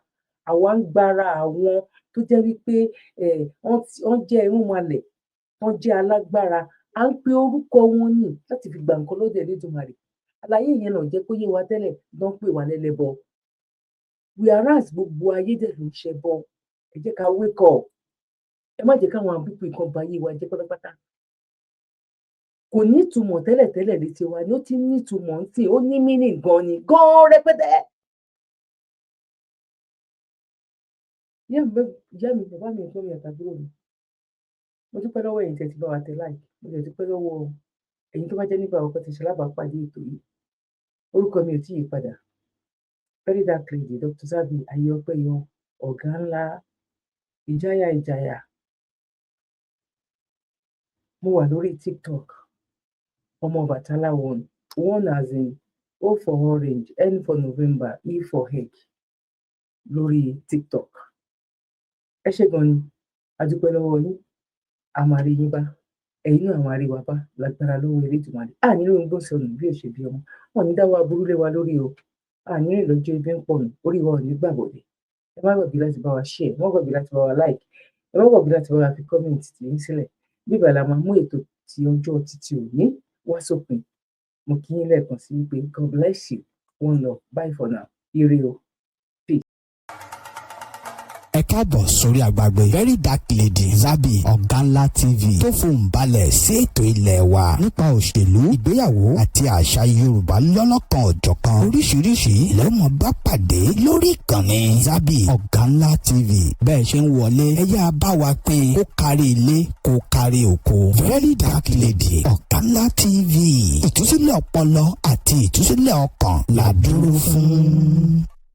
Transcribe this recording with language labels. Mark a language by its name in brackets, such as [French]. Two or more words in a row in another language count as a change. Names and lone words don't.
[Yoruba] Àwa ń gbára àwọn tó jẹ́ wípé wọ́n jẹ́ irúnmalẹ̀, wọ́n jẹ́ alágbára. À ń pe orúkọ wọn ní láti fi gba nǹkan lọ́dọ̀ Elédùmarè. Àlàyé yẹn náà jẹ́ kó yé wa tẹ́lẹ̀ lọ́n pè wá lẹ́lẹ́bọ. Whereas gbogbo ayé dẹ̀ ló ń ṣẹbọ. Ẹ jẹ́ ká [English] wake up. [Yoruba] Ẹ má jẹ́ káwọn àbúkù nǹkan ba ayé wa jẹ́ pátápátá. Kò ní ìtumọ̀ tẹ́lẹ̀tẹ́lẹ̀ létí wa ni ó ti ní ìtumọ̀ ń sìn, ó ní meaning gan ni, gan rẹpẹtẹ. Ìyá mi, bàbá mi, ẹ̀gbọ́n mi àtàbúrò mi, mo dúpẹ́ lọ́wọ́ ẹ̀yin tẹ́ ti bá wa tẹ like, mo dẹ̀ dúpẹ́ lọ́wọ́ ẹ̀yin tó bá jẹ́ nígbà àkọ́kọ́ tí ṣe alábàápàdé ètò yìí. Orúkọ mi ò tí ì yí padà. Verydarklady, Dr. Zabby Oganla Ìjàyà. Mo wà lórí TikTok. Ọmọ Bàtálá [English] one as in O for orange, N for November, E for egg [Yoruba] lórí TikTok. Ẹ ṣé gan ni, a dúpẹ́ lọ́wọ́ yín, a máa rí yín bá. ẹ̀yin náà àwọn àríwá bá lágbára lọ́wọ́ Elédùmarè nínú gbọ́n sọnù bí òṣè bí ọmọ wọn ní dáwọ́ aburú lé wa lórí o nínú ìlọ́jọ́ ibi ń pọ̀nù orí wa ò ní gbàgbọ́dẹ̀ ẹ má gbàgbé láti bá wa share ẹ má gbàgbé láti bá wa like ẹ má gbàgbé láti bá wa fi comment tì í sílẹ̀ bíbẹ̀ la máa mú ètò ti ọjọ́ títí òní wá sópin mo kí yín lẹ́ẹ̀kan sí wípé [English] God bless you one love bye for now [Yoruba] ire o. ẹ káàbọ̀ sórí àgbàgbé Verydarklady Zabby Oganla TV tó fohùn balẹ̀ sí ètò ilẹ̀ wa nípa òṣèlú ìgbéyàwó àti àṣà Yorùbá lọ́lọ́kan ọ̀jọ̀kan oríṣiríṣi lẹ́mọ̀ bá pàdé lórí ìkànnì Zabby Oganla TV bẹ́ẹ̀ ṣe ń wọlé ẹ yá bá wa pín kó kárí ilé kó kárí oko Verydarklady Oganla TV ìtúsílẹ̀ ọpọlọ àti ìtúsílẹ̀ ọkàn la dúró fún.